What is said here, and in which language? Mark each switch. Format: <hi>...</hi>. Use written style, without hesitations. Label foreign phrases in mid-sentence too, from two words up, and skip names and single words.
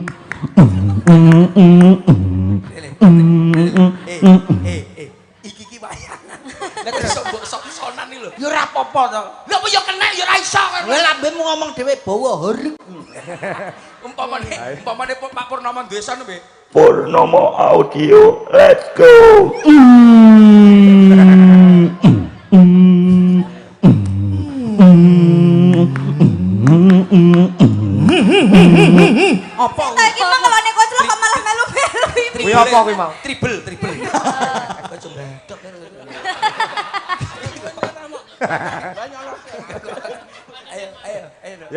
<jv>Iki wayangan. Lah terus mbok sok-sonan iki lho. ya ora apa-apa to. Lha apa ya kena ya ora iso kan. Lah lambemu ngomong dhewe bawa horeg. Umpamane Pak Purnomo desa nembe.</jv> <en>Purnomo Audio, let's go.</en> <jv>Apa? Tak iki mah kalau nek koclok kok malah melu-melu. Kuwi apa kuwi mau? Triple. Ayo.</jv>